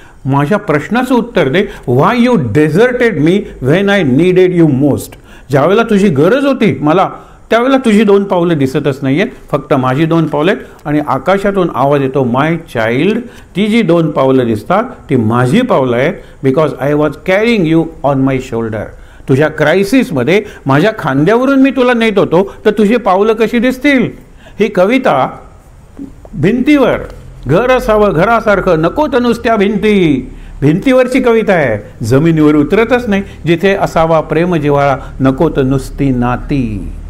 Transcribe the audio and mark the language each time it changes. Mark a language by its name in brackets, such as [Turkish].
[Marathi] माझ्या प्रश्नाचं उत्तर दे. [English] Why you deserted me when I needed you most. [Marathi] ज्यावेळेला तुझी गरज होती मला त्यावेळेला तुझी 2 पावलं दिसतच नाही आहेत, फक्त माझी 2 पावलं आहेत. आणि आकाशातून आवाज येतो, [English] my child, [Marathi] ती जी 2 पावलं दिसतात ती माझी पावलं आहेत. [English] Because I was carrying you on my shoulder. [Marathi] तुझ्या क्रायसिसमध्ये माझ्या खांद्यावरून मी तुला नेत होतो, तर तुझी पावलं कशी दिसतील? ही कविता भिंतीवर घर असावं घरासारखं, नको तर नुसत्या भिंती, भिंतीवरची कविता आहे. जमिनीवर उतरतच नाही. जिथे असावा प्रेम जिव्हाळा, नको तर नुसती नाती.